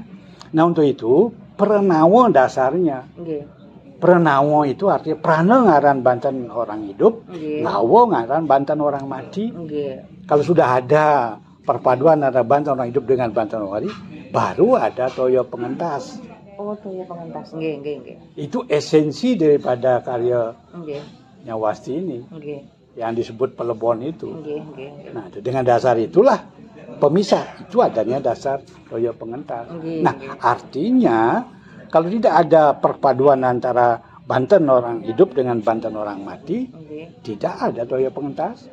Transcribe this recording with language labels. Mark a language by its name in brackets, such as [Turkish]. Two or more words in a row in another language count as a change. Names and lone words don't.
[Indonesian] Nah, untuk itu Pranawa dasarnya. Pranawa itu artinya prana ngaran banten orang hidup, ngawo ngaran banten orang mati. Kalau sudah ada perpaduan antara banten orang hidup dengan banten orang mati, baru ada toyo pengentas. Oh, toyo pengentas. Nggih. Itu esensi daripada karya Nyawasti ini. Yang disebut Pelebon itu. Nah, dengan dasar itulah pemisah itu adanya dasar toyo pengentas. Nah, artinya kalau tidak ada perpaduan antara Banten orang hidup dengan Banten orang mati, tidak ada toyo pengentas.